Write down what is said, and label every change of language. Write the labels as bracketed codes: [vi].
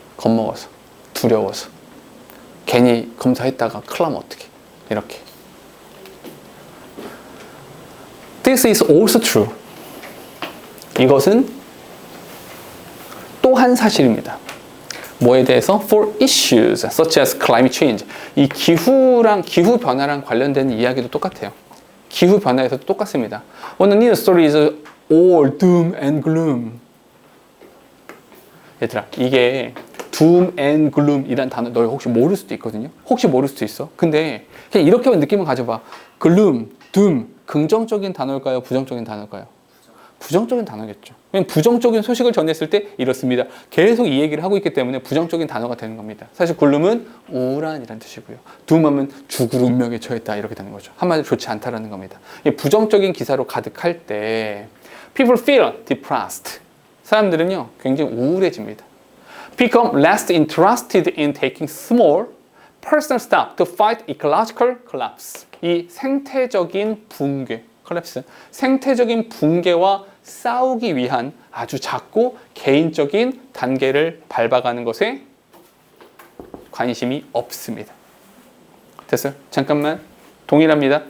[ko] 겁먹어서, 두려워서. 괜히 검사했다가 큰일 나면 어떡해. 이렇게. [en] This is also true. [ko] 이것은 또한 사실입니다. 뭐에 대해서? [en] For issues such as climate change. [ko] 이 기후 변화랑 관련된 이야기도 똑같아요. 기후 변화에서도 똑같습니다. [en] When the news story is all doom and gloom. [ko] 얘들아, 이게 [en] doom and gloom [ko] 이란 단어 너 혹시 모를 수도 있거든요. 혹시 모를 수도 있어. 근데 그냥 이렇게만 느낌을 가져봐. gloom, doom, 긍정적인 단어일까요? 부정적인 단어일까요? 부정적인 단어겠죠. 왜냐면 부정적인 소식을 전했을 때 이렇습니다. 계속 이 얘기를 하고 있기 때문에 부정적인 단어가 되는 겁니다. 사실 gloom은 우울한이란 뜻이고요. doom하면 죽을 운명에 처했다 이렇게 되는 거죠. 한마디로 좋지 않다라는 겁니다. 부정적인 기사로 가득할 때 [en] people feel depressed. [ko] 사람들은요 굉장히 우울해집니다. [en] Become less interested in taking small personal steps to fight ecological collapse. [ko] 이 생태적인 붕괴, collapse, 생태적인 붕괴와 싸우기 위한 아주 작고 개인적인 단계를 밟아가는 것에 관심이 없습니다. 됐어요? 잠깐만. 동일합니다.